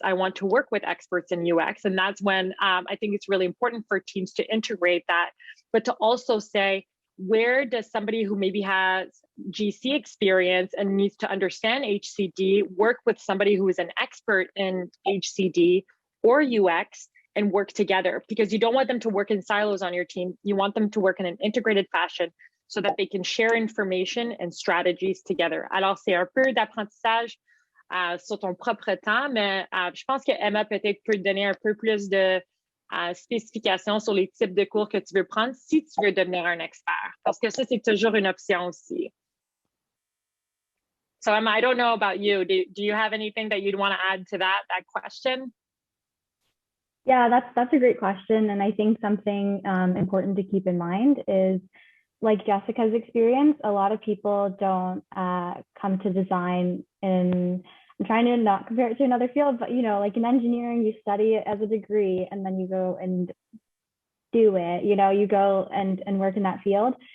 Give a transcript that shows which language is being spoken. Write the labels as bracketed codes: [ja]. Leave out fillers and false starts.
[en] I want to work with experts in UX. And that's when I think it's really important for teams to integrate that, but to also say, where does somebody who maybe has GC experience and needs to understand HCD work with somebody who is an expert in HCD or UX and work together? Because you don't want them to work in silos on your team. You want them to work in an integrated fashion so that they can share information and strategies together. [fr] Alors, c'est un peu d'apprentissage sur ton propre temps, mais je pense que Emma peut-être peut te donner un peu plus de spécifications sur les types de cours que tu veux prendre si tu veux devenir un expert, parce que ça, c'est toujours une option aussi. [en] So Emma, I don't know about you. Do you have anything that you'd want to add to that question? Yeah, that's a great question. And I think something important to keep in mind is, like Jessica's experience, a lot of people don't come to design in, I'm trying to not compare it to another field, but like in engineering, you study it as a degree and then you go and do it, you go and work in that field.